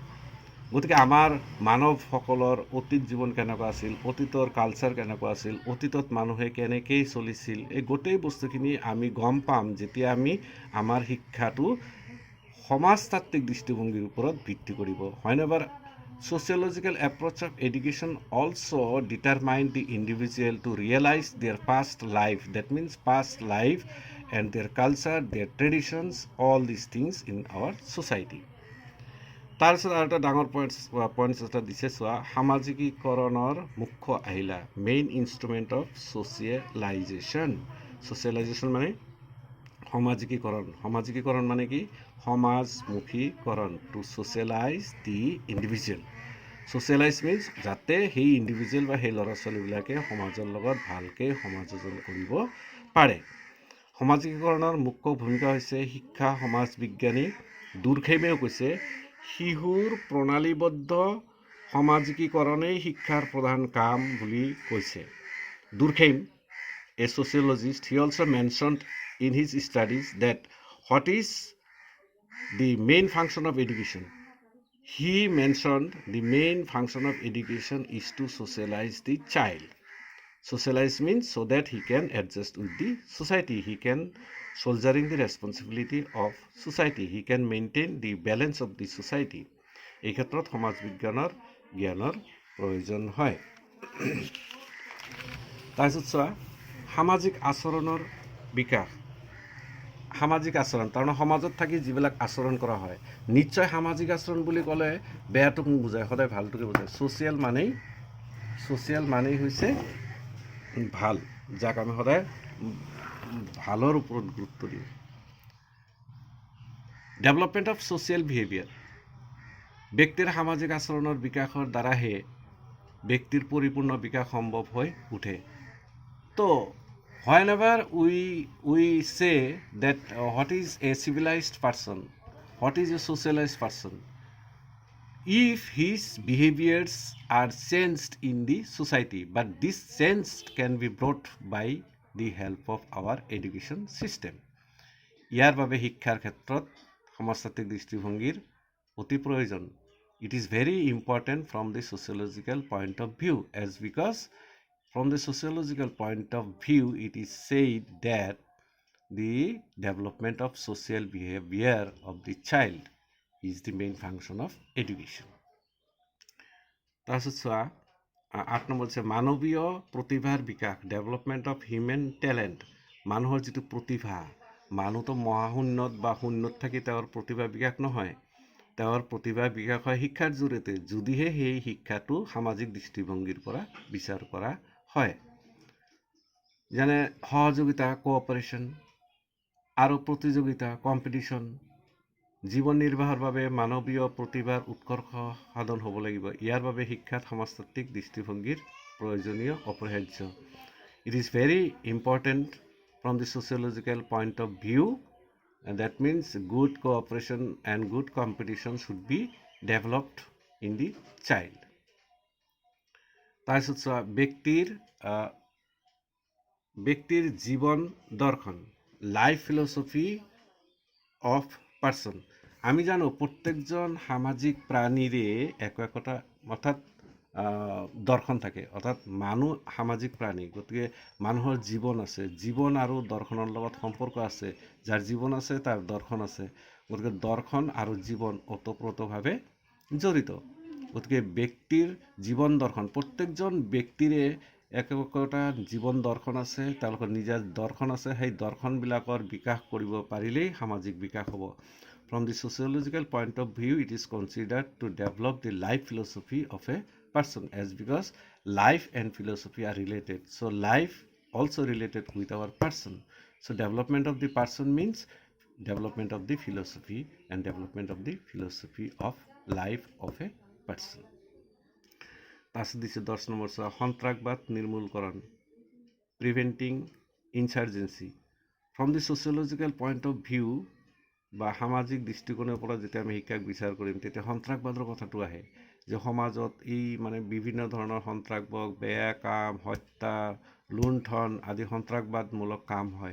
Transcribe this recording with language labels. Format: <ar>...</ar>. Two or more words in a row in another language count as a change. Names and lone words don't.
<as>গতিকে আমাৰ মানৱসকলৰ অতীত জীৱন কেনেকুৱা আছিল, অতীতৰ কালচাৰ কেনেকুৱা আছিল, অতীতত মানুহে কেনেকৈ চলিছিল, এই গোটেই বস্তুখিনি আমি গম পাম যেতিয়া আমি আমাৰ শিক্ষাটো সমাজতাত্ত্বিক দৃষ্টিভংগীৰ ওপৰত ভিত্তি কৰিব।</as> <en>Whenever sociological approach of education also determine the individual to realize their past life, that means past life and their culture, their traditions, all these things in our society.</en> <as>তাৰপিছত আৰু এটা ডাঙৰ পইণ্টছ এটা দিছে চোৱা, সামাজিকীকৰণৰ মুখ্য আহিলা,</as> <en>main instrument of socialization.</en> <as>ছ'চিয়েলাইজেশ্যন মানে সমাজিকীকৰণ। সমাজিকীকৰণ মানে কি? সমাজমুখীকৰণ,</as> <en>to socialize the individual. socialize means</en> <as>যাতে সেই ইণ্ডিভিজুৱেল বা সেই ল'ৰা ছোৱালীবিলাকে সমাজৰ লগত ভালকৈ সমাযোজন কৰিব পাৰে। সমাজিকীকৰণৰ মুখ্য ভূমিকা হৈছে শিক্ষা সমাজ বিজ্ঞানী দুৰ্খেমেও কৈছে, শিশুৰ প্ৰণালীবদ্ধ সমাজিকীকৰণেই শিক্ষাৰ প্ৰধান কাম বুলি কৈছে। দুৰ্খেম,</as> <en>এ sociologist, he also mentioned in his studies that what is the main function of education? He mentioned the main function of education is to socialize the child. Socialize means so that he can adjust with the society, he can shouldering the responsibility of society, he can maintain the balance of the society.</en> <as>এই ক্ষেত্ৰত সমাজ বিজ্ঞানৰ জ্ঞানৰ প্ৰয়োজন হয়। তাৰপিছত চোৱা, সামাজিক আচৰণৰ বিকাশ। সামাজিক আচৰণ তাৰমানে সমাজত থাকি যিবিলাক আচৰণ কৰা হয়, নিশ্চয় সামাজিক আচৰণ বুলি ক'লে বেয়াটোক বুজায়, সদায় ভালটোকে বুজায়। ছ'চিয়েল মানেই হৈছে ভাল, যাক আমি সদায় ভালৰ ওপৰত গুৰুত্ব দিওঁ।</as> <en>development of social behavior,</en> <as>ব্যক্তিৰ সামাজিক আচৰণৰ বিকাশৰ দ্বাৰাহে ব্যক্তিৰ পৰিপূৰ্ণ বিকাশ সম্ভৱ হৈ উঠে।</as> <en>তো whenever we say that what is a civilized person, what is a socialized person, if his behaviors are changed in the society, but this change can be brought by the help of our education system.</en> <as>ইয়াৰ বাবে শিক্ষাৰ ক্ষেত্ৰত সমাজতাত্ত্বিক দৃষ্টিভংগীৰ অতি প্ৰয়োজন.</as> <en>It is very important from the sociological point of view, as because from the sociological point of view it is said that the development of social behavior of the child is the main function of education.</en> <as>তাৰপিছত চোৱা 8 নম্বৰ হৈছে মানৱীয় প্ৰতিভাৰ বিকাশ,</as> <en>development of human talent.</en> <as>মানুহৰ যিটো প্ৰতিভা, মানুহতো মহাশূন্যত বা শূন্যত থাকি তেওঁৰ প্ৰতিভা বিকাশ নহয়, তেওঁৰ প্ৰতিভা বিকাশ হয় শিক্ষাৰ জৰিয়তে, যদিহে সেই শিক্ষাটো সামাজিক দৃষ্টিভংগীৰ পৰা বিচাৰ কৰা হয়. যেনে সহযোগিতা কোঅপাৰেশ্যন আৰু প্ৰতিযোগিতা কম্পিটিশ্যন. জীৱন নিৰ্বাহৰ বাবে মানৱীয় প্ৰতিভাৰ উৎকৰ্ষ সাধন হ'ব লাগিব. ইয়াৰ বাবে শিক্ষাত সমাজতাত্ত্বিক দৃষ্টিভংগীৰ প্ৰয়োজনীয় অপৰিহাৰ্য.</as> <en>It is very important from the sociological point of view, and that means good cooperation and good competition should be developed in the child.</en> <as>তাৰপিছত চোৱা ব্যক্তিৰ জীৱন দৰ্শন,</as> <en>life philosophy of person.</en> <as>আমি জানো প্ৰত্যেকজন সামাজিক প্ৰাণীৰে একোটা অৰ্থাৎ দৰ্শন থাকে, অৰ্থাৎ মানুহ সামাজিক প্ৰাণী, গতিকে মানুহৰ জীৱন আছে, জীৱন আৰু দৰ্শনৰ লগত সম্পৰ্ক আছে. যাৰ জীৱন আছে তাৰ দৰ্শন আছে, গতিকে দৰ্শন আৰু জীৱন ওতপ্ৰোতভাৱে জড়িত. গতিকে ব্যক্তিৰ জীৱন দৰ্শন, প্ৰত্যেকজন ব্যক্তিৰে একোটা জীৱন দৰ্শন আছে, তেওঁলোকৰ নিজা দৰ্শন আছে. সেই দৰ্শনবিলাকৰ বিকাশ কৰিব পাৰিলেই সামাজিক বিকাশ হ'ব.</as> <en>From the sociological point of view, it is considered to develop the life philosophy of a person, as because life and philosophy are related. So life also related with our person. So development of the person means development of the philosophy and development of the philosophy of life of a person.</en> <as>তাৰপিছত দিছে 10 নম্বৰ সন্ত্ৰাসবাদ নিৰ্মূলকৰণ,</as> <en>preventing insurgency. from the sociological point of view</en> <as>বা সামাজিক দৃষ্টিকোণৰ পৰা যেতিয়া আমি শিক্ষাক বিচাৰ কৰিম, তেতিয়া সন্ত্ৰাসবাদৰ কথাটো আহে, যে সমাজত এই বিভিন্ন ধৰণৰ সন্ত্ৰাসবাদ, বেয়া কাম, হত্যা, লুণ্ঠন আদি সন্ত্ৰাসবাদমূলক কাম হয়.</as>